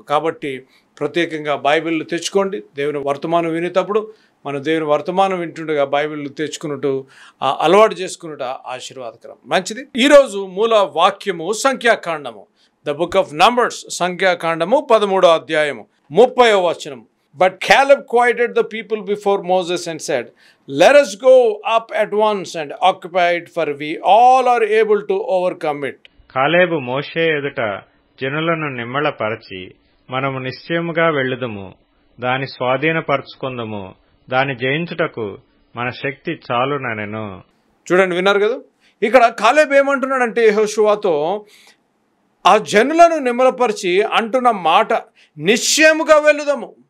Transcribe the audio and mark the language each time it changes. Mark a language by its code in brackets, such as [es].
[te] కాబట్టి ప్రత్యేకంగా బైబిల్ తెచ్చుకోండి. దేవుని వర్తమానం వినేటప్పుడు మనం దేవుని వర్తమానం వింటుండగా బైబిల్ తెచ్చుకున్నట్టు అలవాటు చేసుకున్నట్టు ఆశీర్వాదకరం. మంచిది. ఈరోజు మూల వాక్యము సంఖ్యాకాండము, [en] the Book of Numbers, [te] సంఖ్యాకాండము 13వ అధ్యాయము 30వ వచనం. [en] But Caleb quieted the people before Moses and said, "Let us go up at once and occupy it, for we all are able to overcome it." [te] కాలేబు మోషే ఎదుట జనులను నిమ్మళపరచి, మనము నిశ్చయముగా వెళ్ళుదుము, దాని స్వాధీనపరచుకుందుము, దాని జయించుటకు మన శక్తి చాలుననెను. చూడండి, విన్నారు కదా. ఇక్కడ కాలేబు ఏమంటున్నాడంటే యెహోషువతో ఆ జనులను నిమ్మలపరిచి అంటున్న మాట, నిశ్చయముగా వెళ్ళుదాము,